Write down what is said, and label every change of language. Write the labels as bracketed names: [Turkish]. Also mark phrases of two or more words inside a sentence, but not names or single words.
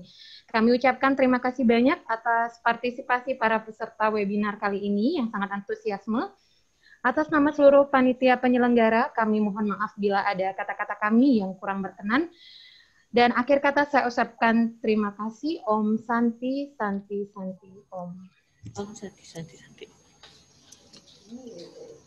[Indonesian] Kami ucapkan terima kasih banyak atas partisipasi para peserta webinar kali ini yang sangat antusiasme. Atas nama seluruh panitia penyelenggara, kami mohon maaf bila ada kata-kata kami yang kurang berkenan. Dan akhir kata saya ucapkan terima kasih. [Sanskrit] Om Santi, Santi, Santi, Om. Om Santi, Santi, Santi.